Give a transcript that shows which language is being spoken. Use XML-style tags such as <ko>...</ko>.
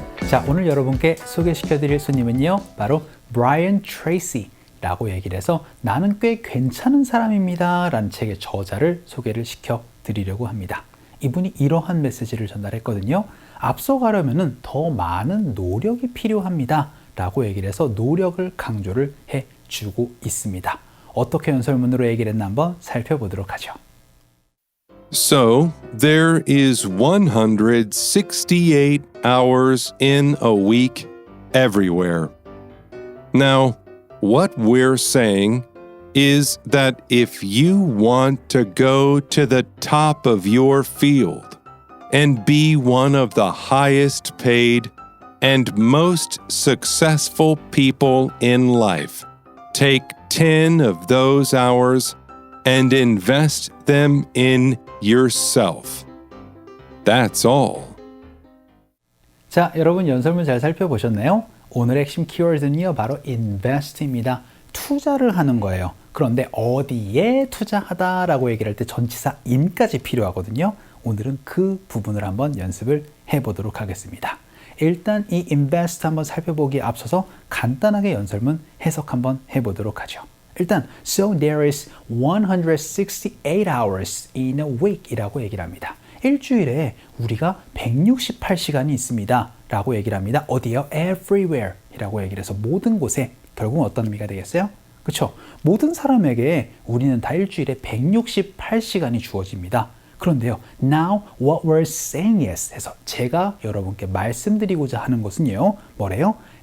<ko>자, 오늘 여러분께 소개시켜 드릴 손님은요, 바로 브라이언 트레이시라고 얘기를 해서 나는 꽤 괜찮은 사람입니다 라는 책의 저자를 소개를 시켜 드리려고 합니다. 이분이 이러한 메시지를 전달했거든요. 앞서가려면 더 많은 노력이 필요합니다 라고 얘기를 해서 노력을 강조를 해주고 있습니다. 어떻게 연설문으로 얘기를 했나 한번 살펴보도록 하죠.</ko> <en>So, there is 168 hours in a week everywhere. Now, what we're saying is that if you want to go to the top of your field and be one of the highest paid and most successful people in life, take 10 of those hours and invest them in yourself. That's all.</en> <ko>자, 여러분 연설문 잘 살펴보셨나요? 오늘의 핵심 키워드는요, 바로 invest입니다. 투자를 하는 거예요. 그런데 어디에 투자하다라고 얘기를 할 때 전치사 in까지 필요하거든요. 오늘은 그 부분을 한번 연습을 해보도록 하겠습니다. 일단 이 invest 한번 살펴보기에 앞서서 간단하게 연설문 해석 한번 해보도록 하죠. 일단</ko> <en>so there is 168 hours in a week</en> <ko>이라고 얘기를 합니다. 일주일에 우리가 168시간이 있습니다 라고 얘기를 합니다. 어디에요? everywhere 이라고 얘기를 해서 모든 곳에. 결국은 어떤 의미가 되겠어요? 그렇죠? 모든 사람에게 우리는 다 일주일에 168시간이 주어집니다. 그런데요,</ko> <en>now what we're saying is</en> <ko>해서 제가 여러분께 말씀드리고자 하는 것은요, 뭐래요?</ko>